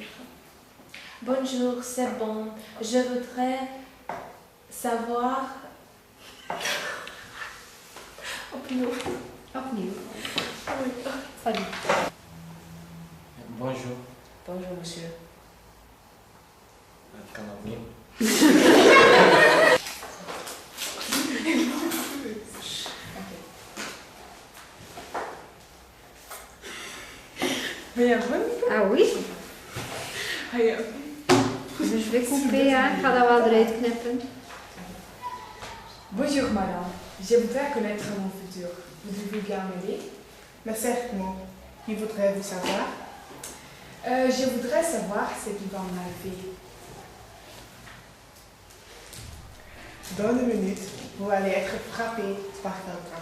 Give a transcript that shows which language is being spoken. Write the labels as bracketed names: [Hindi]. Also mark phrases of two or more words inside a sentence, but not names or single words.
[French] Bonjour, c'est bon. Je voudrais savoir... [Dutch] Opnieuw. Opnieuw. [French] Oui. Salut. Bonjour. Bonjour, monsieur. [Dutch] Kan opnieuw. [French] Ah oui? Dus je vais couper, hein? [Dutch] Ik ga dat wel eruit knippen. [French] Bonjour madame, je voudrais connaître mon futur. Voudriez-vous bien m'aider? Mais certainement, qui voudrait-vous savoir? Je voudrais savoir ce qui va m'arriver. Dans 2 minutes, vous allez être frappé par quelqu'un.